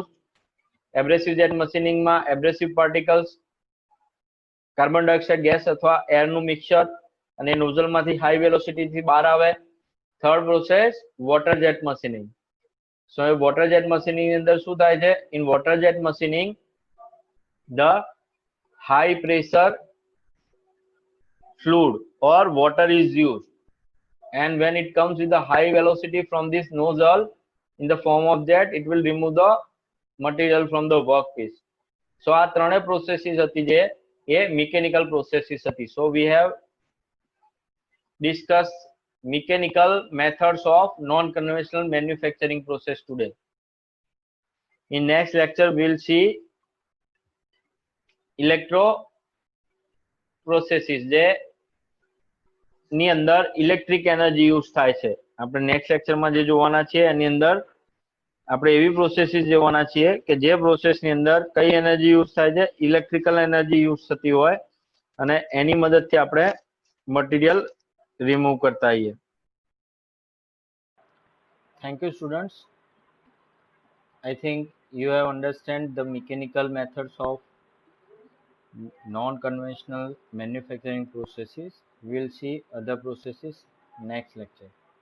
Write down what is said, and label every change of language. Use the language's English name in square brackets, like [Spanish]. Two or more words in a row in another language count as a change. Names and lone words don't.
[Gujarati] એબ્રેસિવ જેટ મશીનિંગમાં [English] abrasive particles, carbon dioxide gas [Gujarati] અથવા એરનું મિક્સચર અને નોઝલમાંથી હાઈ વેલોસિટીથી બહાર આવે. [English] third process water jet machining. [Gujarati] સો એ [English] water jet machining [Gujarati] ની અંદર શું થાય છે? [English] in water jet machining the high pressure fluid or water is used, and when it comes with the high velocity from this nozzle in the form of jet, it will remove the material from the workpiece. [Gujarati] So આ ત્રણે પ્રોસેસીસ હતી જે એ મિકેનિકલ પ્રોસેસીસ હતી. [English] So we have discussed mechanical methods of non-conventional manufacturing process today. In next lecture we will see electro processes, [Gujarati] જે ની અંદર ઇલેક્ટ્રિક એનર્જી યુઝ થાય છે. આપણે નેક્સ્ટ લેક્ચરમાં જે જોવાના છીએ એની અંદર આપણે એવી પ્રોસેસીસ જોવાના છીએ કે જે પ્રોસેસની અંદર કઈ એનર્જી યુઝ થાય છે? [English] electrical energy use [Gujarati] થતી હોય અને એની મદદથી આપણે મટીરિયલ રિમૂવ કરતા હોઈએ. [English] thank you students. I think you have understand the mechanical methods of non-conventional manufacturing processes. We will see other processes next lecture.